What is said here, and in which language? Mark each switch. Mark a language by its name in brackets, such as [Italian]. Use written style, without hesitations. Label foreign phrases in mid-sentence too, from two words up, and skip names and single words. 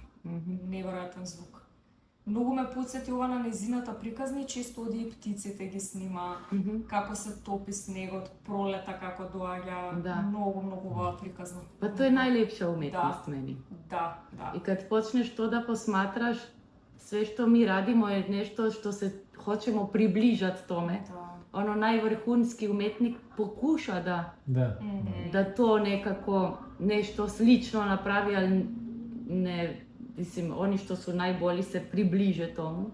[Macedonian] Неверојатен звук. Многу ме потсети ова на незината приказни, често оди и птиците ги снима, како се топи снегот, пролета како доаѓа, многу ова приказна. Па тоа е најлепша уметност мени. Да. [Serbian] И кад почнеш то да посматраш, sve što mi radimo je nešto što se hoćemo približati tome. Ono najvrhunski umetnik pokuša da to nekako nešto slično napravi, ali ne, mislim, oni što su najbolji se približe tomu.